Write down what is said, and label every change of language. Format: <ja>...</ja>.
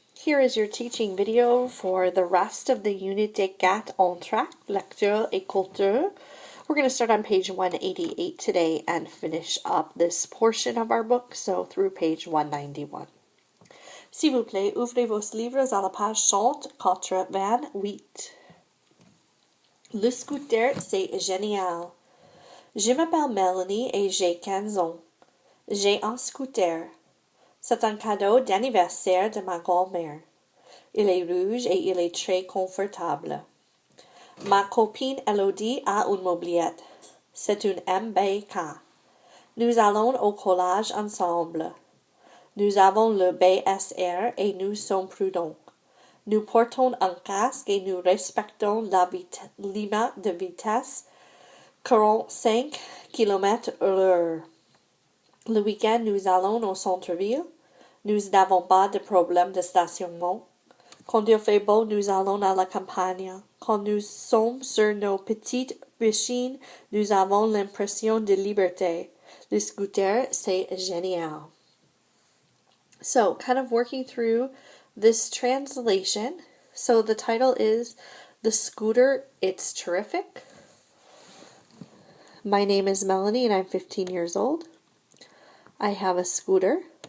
<en>Here is your teaching video for the rest of the Unit 4 Entracte, Lecture et Culture. We're going to start on page 188 today and finish up this portion of our book, so through page 191.</en> <fr>S'il vous plaît, ouvrez vos livres à la page 188. Le scooter, c'est génial. Je m'appelle Melanie et j'ai 15 ans. J'ai un scooter. C'est un cadeau d'anniversaire de ma grand-mère. Il est rouge et il est très confortable. Ma copine Elodie a une mobilette. C'est une MBK. Nous allons au collège ensemble. Nous avons le BSR et nous sommes prudents. Nous portons un casque et nous respectons la limite de vitesse 45 km/h. Le week-end, nous allons au centre-ville. Nous n'avons pas de problème de stationnement. Quand il fait beau, nous allons à la campagne. Quand nous sommes sur nos petites machines, nous avons l'impression de liberté. Le scooter, c'est génial.</fr> <en>So, kind of working through this translation. So, the title is The Scooter, It's Terrific. My name is Melanie and I'm 15 years old. I have a scooter.</en>